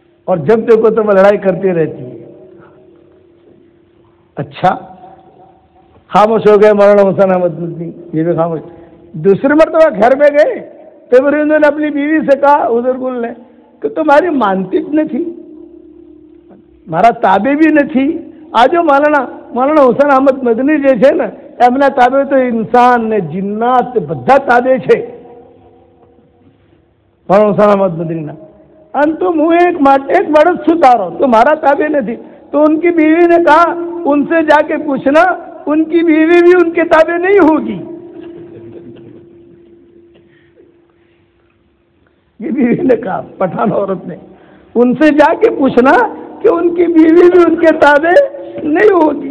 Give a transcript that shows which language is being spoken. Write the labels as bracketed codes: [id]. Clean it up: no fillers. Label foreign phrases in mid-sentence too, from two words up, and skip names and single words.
[ur] اور جب دیکھو تو وہ لڑائی کرتی رہتی ہے. اچھا خاموش ہو گئے مولانا حسین احمد مدنی، یہ بھی خاموش. دوسری مرتبہ گھر میں گئے تو انہوں نے اپنی بیوی سے کہا حضور نے کہ تمہاری مانتی نہ تھی، [gu] મારા તાબે બી નથી. આજો مولانا حسین احمد مدنی જે છે ને એમના તાબે તો ઇન્સાન ને જિન્નાત બધા તાબે છે مولانا حسین احمد مدنીના. અને તું હું એક વર્ષ છું તારો, તો મારા તાબે નથી. [ur] تو ان کی بیوی نے کہا ان سے جا کے پوچھنا ان کی بیوی بھی ان کے تابع نہیں ہوگی. یہ بیوی نے کہا پٹھان عورت نے، ان سے جا کے پوچھنا کہ ان کی بیوی بھی ان کے تابع نہیں ہوگی.